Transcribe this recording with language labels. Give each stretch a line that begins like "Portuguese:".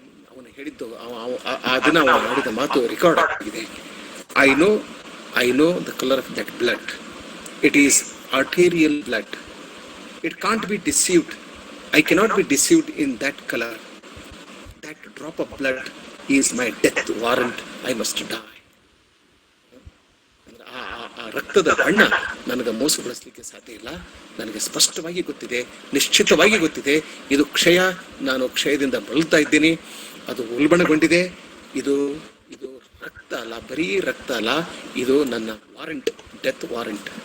Kannada: ಅವನು ಹೇಳಿದ್ದು, ಆ ದಿನ ಅವನು ಆಡಿದ ಮಾತು ರೆಕಾರ್ಡ್ ಆಗಿದೆ.
English: I know the color of that blood. It is arterial blood. It can't be deceived. I cannot be deceived in that color. That drop of blood is my death warrant. I must die.
Kannada: ಆ ರಕ್ತದ ಬಣ್ಣ ನನಗೆ ಮೋಸಗೊಳಿಸಲಿಕ್ಕೆ ಸಾಧ್ಯ ಇಲ್ಲ. ನನಗೆ ಸ್ಪಷ್ಟವಾಗಿ ಗೊತ್ತಿದೆ, ನಿಶ್ಚಿತವಾಗಿ ಗೊತ್ತಿದೆ, ಇದು ಕ್ಷಯ, ನಾನು ಕ್ಷಯದಿಂದ ಬಳಲ್ತಾ ಇದ್ದೀನಿ, ಅದು ಉಲ್ಬಣಗೊಂಡಿದೆ. ಇದು ರಕ್ತ ಅಲ್ಲ, ಬರೀ ರಕ್ತ ಅಲ್ಲ, ಇದು ನನ್ನ ವಾರಂಟ್, ಡೆತ್ ವಾರಂಟ್.